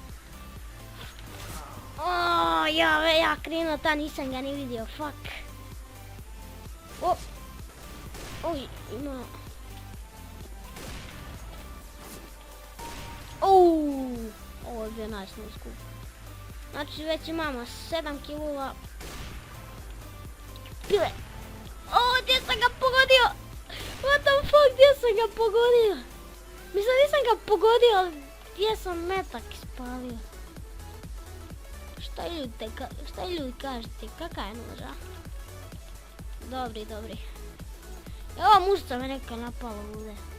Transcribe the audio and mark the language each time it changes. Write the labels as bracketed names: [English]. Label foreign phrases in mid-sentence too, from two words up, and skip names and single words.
[Bosnian] Ja krenuo ta, nisam ga ni vidio, fuck. Oj, ima... Ovo je bio [English] nice no scope. [Bosnian] Znači već imamo 7 killova. Pile! Gdje sam ga pogodio? [English] What the fuck, [Bosnian] gdje sam ga pogodio? Mislim, nisam ga pogodio, ali gdje sam metak ispalio? Šta ljudi kažete, kaka je noža? Dobri. Ova mušica me neka napala ovdje.